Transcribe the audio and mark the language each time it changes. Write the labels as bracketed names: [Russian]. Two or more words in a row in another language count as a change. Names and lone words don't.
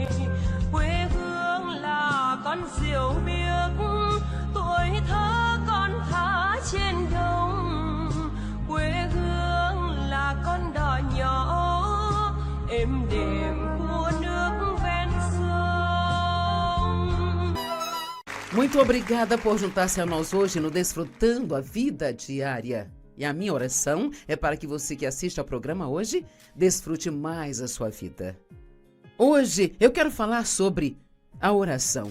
[Vietnamese] Quê hương là con diều biếc, tuổi thơ con thả trên đồng. Quê hương là con đò nhỏ êm đềm của nước ven sông. [Portuguese] Muito obrigada por juntar-se a nós hoje no Desfrutando a Vida Diária. E a minha oração é para que você que assiste ao programa hoje desfrute mais a sua vida. Hoje eu quero falar sobre a oração.